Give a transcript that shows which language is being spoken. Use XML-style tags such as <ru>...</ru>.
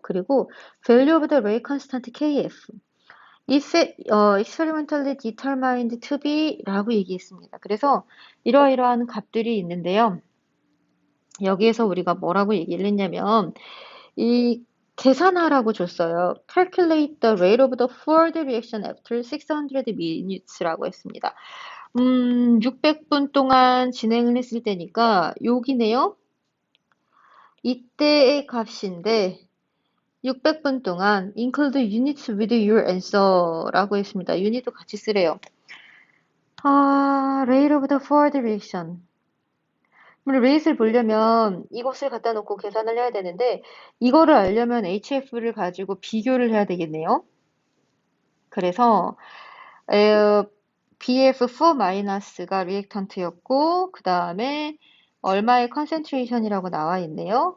<ko>그리고</ko> <en>value of the rate constant KF. If experimentally determined to be</en> <ko>라고 얘기했습니다. 그래서 이러이러한 값들이 있는데요. 여기에서 우리가 뭐라고 얘기를 했냐면 이 계산하라고 줬어요.</ko> <en>Calculate the rate of the forward reaction after 600 minutes</en> <ko>라고 했습니다. 600분 동안 진행을 했을 때니까 여기네요. 이때의 값인데 600분 동안</ko> <en>include units with your answer</en> <ko>라고 했습니다. unit도 같이 쓰래요.</ko> <en>rate of the forward reaction.</en> <ko>우리 레이스를 보려면 이것을 갖다 놓고 계산을 해야 되는데 이거를 알려면 HF를 가지고 비교를 해야 되겠네요. 그래서 BF4-가 리액턴트였고 그 다음에 얼마의 컨센트레이션이라고 나와 있네요.</ko>